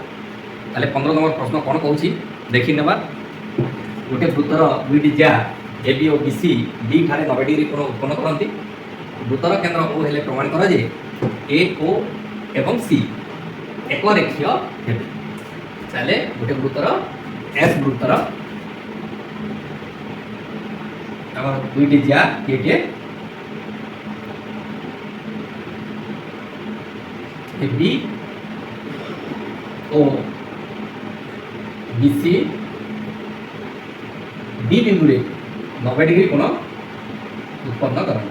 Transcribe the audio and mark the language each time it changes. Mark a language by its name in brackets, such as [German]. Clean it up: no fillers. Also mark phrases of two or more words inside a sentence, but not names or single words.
[Odia] ତାହେଲେ 15 ନମ୍ବର ପ୍ରଶ୍ନ କ'ଣ କହୁଛି ଦେଖି ନେବା। ଗୋଟେ ବୃତ୍ତର ଦୁଇଟି ଜ୍ୟା ଏ ବି ଓ ବି ସି ଡି ଠାରେ 90 ଡିଗ୍ରୀ କୋଣ ଉତ୍ପନ୍ନ କରନ୍ତି। ବୃତ୍ତର କେନ୍ଦ୍ର ଓ ହେଲେ ପ୍ରମାଣ କର ଯେ ଏ ଓ ଏବଂ ସି ଏକ ରେଖୀୟ ହେବେ। ତାହେଲେ ଗୋଟେ ବୃତ୍ତର ଏସ୍ ବୃତ୍ତର ଆମର ଦୁଇଟି ଜ୍ୟା କିଏ ବି ଓ ବିସି ବି ବିନ୍ଦୁରେ 90 ଡିଗ୍ରୀ କୋଣ ଉତ୍ପନ୍ନ করନ୍ତି।